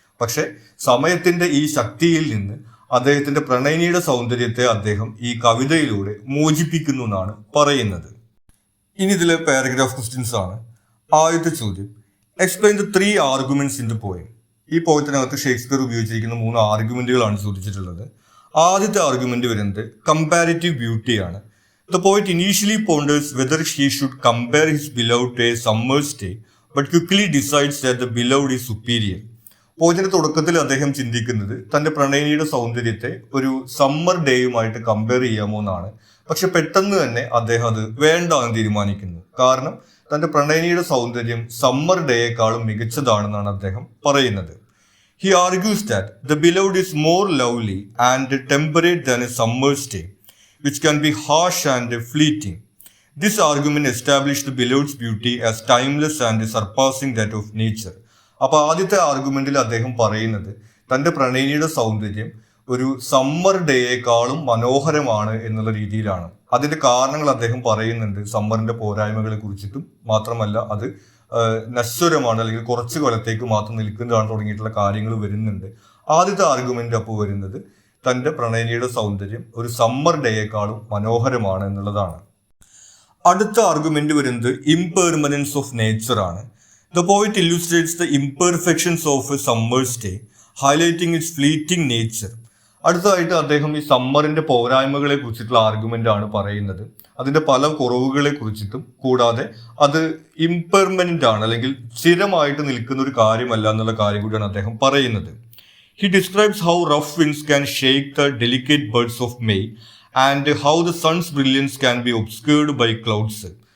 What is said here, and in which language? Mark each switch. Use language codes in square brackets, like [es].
[ml] പക്ഷെ സമയത്തിന്റെ ഈ ശക്തിയിൽ നിന്ന് അദ്ദേഹത്തിന്റെ പ്രണയിനിയുടെ സൗന്ദര്യത്തെ അദ്ദേഹം ഈ കവിതയിലൂടെ മോചിപ്പിക്കുന്നു എന്നാണ് പറയുന്നത്. ഇനി ഇതിലെ പാരഗ്രാഫ് ക്വസ്റ്റ്യൻസ് ആണ്. ആദ്യത്തെ ചോദ്യം: [en] Explain the 3 arguments in the poem. [ml] ഈ പോയത്തിനകത്ത് ഷേക്സ്പിയർ ഉപയോഗിച്ചിരിക്കുന്ന 3 ആർഗ്യുമെന്റുകളാണ് ചോദിച്ചിട്ടുള്ളത്. ആദ്യത്തെ ആർഗ്യുമെന്റ് വരുന്നത് comparative ബ്യൂട്ടിയാണ്. [en] The poet initially ponders whether he should compare his beloved to a summer's day but quickly decides that the beloved is superior. [ml] പോയത്തിന്റെ തുടക്കത്തിൽ അദ്ദേഹം ചിന്തിക്കുന്നത് തന്റെ പ്രണയിനിയുടെ സൗന്ദര്യത്തെ ഒരു സമ്മർ ഡേയുമായിട്ട് കമ്പയർ ചെയ്യാമോ എന്നാണ്. പക്ഷെ പെട്ടെന്ന് തന്നെ അദ്ദേഹം അത് വേണ്ട എന്ന് തീരുമാനിക്കുന്നു. കാരണം തന്റെ പ്രണയിനിയുടെ സൗന്ദര്യം സമ്മർ ഡേയേക്കാളും മികച്ചതാണെന്നാണ് അദ്ദേഹം പറയുന്നത്. [en] He argues that the beloved is more lovely and temperate than a summer's day, which can be harsh and fleeting. This argument established the beloved's beauty as timeless and surpassing that of nature. [ml] അപ്പോൾ ആദ്യത്തെ ആർഗ്യുമെന്റിൽ അദ്ദേഹം പറയുന്നത് തന്റെ പ്രണയിനിയുടെ സൗന്ദര്യം ഒരു summer ഡേയേക്കാളും മനോഹരമാണ് എന്നുള്ള രീതിയിലാണ്. അതിന്റെ കാരണങ്ങൾ അദ്ദേഹം പറയുന്നുണ്ട്. സമ്മറിന്റെ പോരായ്മകളെ കുറിച്ചിട്ടും മാത്രമല്ല, അത് നശ്വരമാണ് അല്ലെങ്കിൽ കുറച്ചു കാലത്തേക്ക് മാത്രം നിൽക്കുന്നതാണ് തുടങ്ങിയിട്ടുള്ള കാര്യങ്ങൾ വരുന്നുണ്ട്. ആദ്യത്തെ ആർഗ്യുമെന്റ് അപ്പോൾ വരുന്നത് തന്റെ പ്രണയിനിയുടെ സൗന്ദര്യം ഒരു സമ്മർ ഡേയേക്കാളും മനോഹരമാണ് എന്നുള്ളതാണ്. അടുത്ത ആർഗ്യുമെന്റ് വരുന്നത് ഇംപെർമനൻസ് ഓഫ് നേച്ചർ ആണ്. [en] The poet illustrates the imperfections of a summer's day, highlighting its fleeting nature. [ml] അടുത്തതായിട്ട് അദ്ദേഹം ഈ സമ്മറിന്റെ പോരായ്മകളെ കുറിച്ചിട്ടുള്ള ആർഗ്യുമെന്റ് ആണ് പറയുന്നത്. അതിന്റെ പല കുറവുകളെ കുറിച്ചിട്ടും, കൂടാതെ അത് ഇംപെർമനന്റ് ആണ്, അല്ലെങ്കിൽ സ്ഥിരമായിട്ട് നിൽക്കുന്ന ഒരു കാര്യമല്ല എന്നുള്ള കാര്യം കൂടിയാണ് അദ്ദേഹം പറയുന്നത്. [en] He describes how rough winds can shake the delicate birds of May and how the sun's brilliance can be obscured by clouds.